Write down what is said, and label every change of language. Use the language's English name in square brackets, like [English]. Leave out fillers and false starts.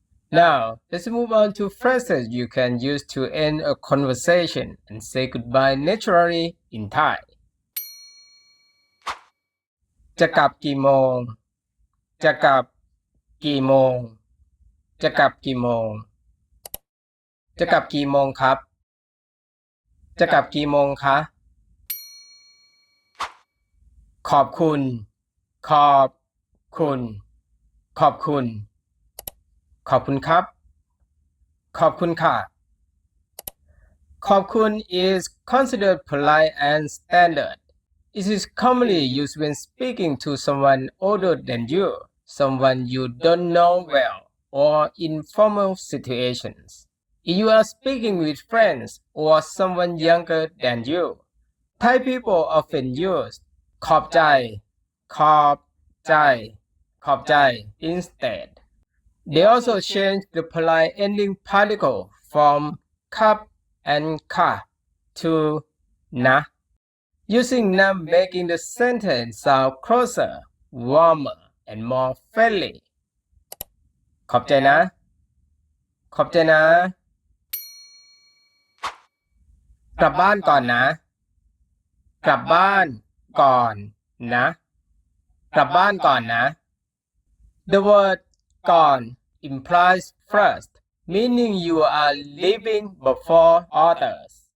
[English] Now, let's move on to phrases you can use to end a conversation and say goodbye naturally in Thai. [Thai] จะกลับกี่โมง จะกลับกี่โมง จะกลับกี่โมง จะกลับกี่โมงครับ จะกลับกี่โมงคะ ขอบคุณ ขอบคุณ ขอบคุณ ขอบคุณครับ ขอบคุณค่ะ ขอบคุณ [English] is considered polite and standard. It is commonly used when speaking to someone older than you, someone you don't know well, or informal situations. If you are speaking with friends or someone younger than you, Thai people often use [Thai] ขอบใจ ขอบใจ ขอบใจ [English] instead. They also change the polite ending particle from kap and ka to na, using na making the sentence sound closer, warmer, and more friendly. [Thai] ขอบใจนะ ขอบใจนะ กลับบ้านก่อนนะ กลับบ้านก่อนนะ กลับบ้านก่อนนะ [English] The word ก่อน implies first, meaning you are leaving before others.